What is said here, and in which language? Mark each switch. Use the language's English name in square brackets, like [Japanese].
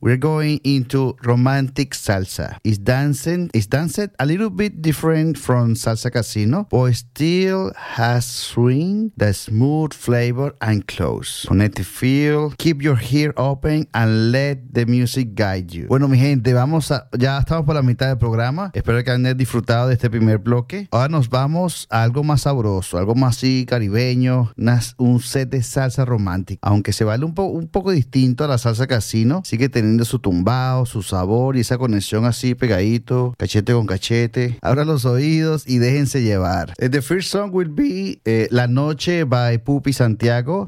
[English] We're going into romantic salsa. It's danced a little bit different from Salsa Casino, but still has swing, the smooth flavor, and close. Connected feel, keep your ear open, and let the music guide you. [Spanish] Bueno, mi gente, ya estamos por la mitad del programa. Espero que hayan disfrutado de este primer bloque. Ahora nos vamos a algo más sabroso, algo más así caribeño, un set de salsa romántica. Aunque se baile un poco distinto a la salsa casino, sigue teniendo su tumbado, su sabor y esa conexión así pegadito, cachete con cachete. Abra los oídos y déjense llevar. [English] The first song will be La Noche by Pupi Santiago.